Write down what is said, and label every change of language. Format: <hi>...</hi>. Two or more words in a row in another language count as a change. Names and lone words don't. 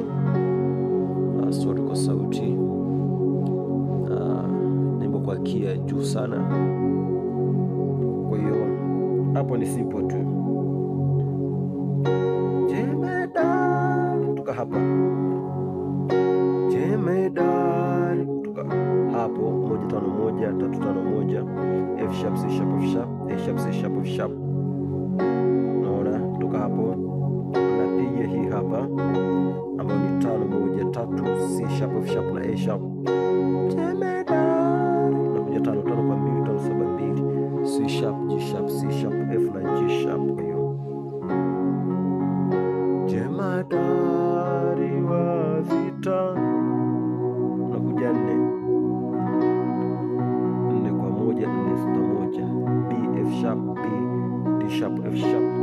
<sw>Sorry kwa sauti, nimbo kwa kia juu sana, kwa hiyo hapo ni simple tu. Jemedari toka hapa, jemedari toka hapo, 1 5 1 3 5 1,</sw> <en>F sharp C sharp F sharp A sharp C sharp F sharp.</en> <sw>Naona toka hapo napiga hii hapa ambayo ni 5 1 3</sw> <en>C sharp F sharp</en> <sw>na</sw> <en>A sharp.</en> <sw>Jemedari nakuja 5 5 kwa 2 5 7 2,</sw> <en>C sharp G sharp C sharp F na G sharp.</en> <sw>Kwa hiyo jemadari wa vita, nakuja 4 kwa 1 4 6 1,</sw> <en>B F sharp B D sharp F sharp.</en>